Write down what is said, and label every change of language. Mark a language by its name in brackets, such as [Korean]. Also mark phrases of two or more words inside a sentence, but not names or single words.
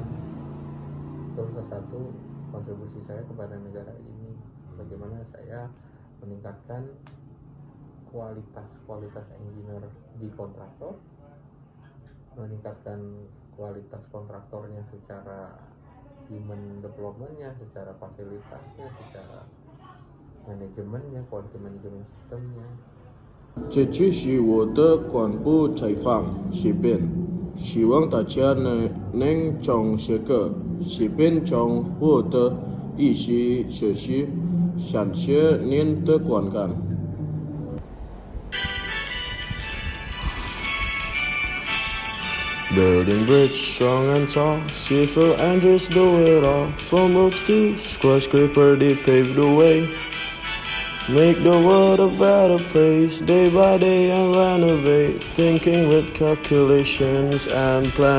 [Indonesian] Terus salah satu kontribusi saya kepada negara ini, bagaimana saya meningkatkan kualitas engineer di kontraktor, meningkatkan kualitas kontraktornya secara [English] human development- [Indonesian] nya, secara fasilitasnya, secara manajemennya, [English] quality management system- [Indonesian] nya. [Chinese] 这就是我的广播采访视频，希望大家能从这个视频中获得一些学习。感谢您的观看。 [English] Building bridge strong and tall, civil angels do it all. From roads to skyscraper, they pave the way. Make the world a better place, day by day and renovate, thinking with calculations and plan.